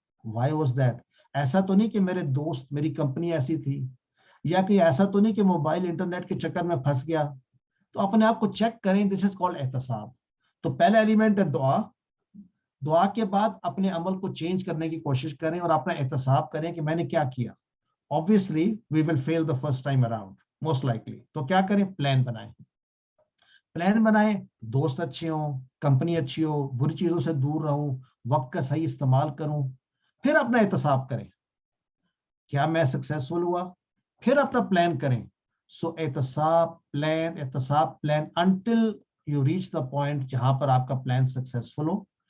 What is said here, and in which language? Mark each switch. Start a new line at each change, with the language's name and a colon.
English: Why was that?
Urdu: ایسا تو نہیں کہ میرے دوست, میری کمپنی ایسی تھی, یا کہ ایسا تو نہیں کہ موبائل انٹرنیٹ کے چکر میں پھنس گیا. تو اپنے آپ کو چیک کریں,
English: this is called
Urdu: احتساب. تو پہلا ایلیمنٹ ہے دعا. دعا کے بعد اپنے عمل کو چینج کرنے کی کوشش کریں اور اپنا احتساب کریں کہ میں نے کیا کیا.
English: obviously we will fail the first time around most likely.
Urdu: تو کیا کریں؟ پلان بنائیں. پلان بنائیں, دوست اچھے ہوں, کمپنی اچھی ہو, بری چیزوں سے دور رہوں, وقت کا صحیح استعمال کروں. پھر اپنا احتساب کریں, کیا میں سکسیسفل ہوا؟ پھر اپنا پلان کریں.
English: so احتساب plan until you reach the point
Urdu: جہاں پر آپ کا پلان سکسیسفل ہو.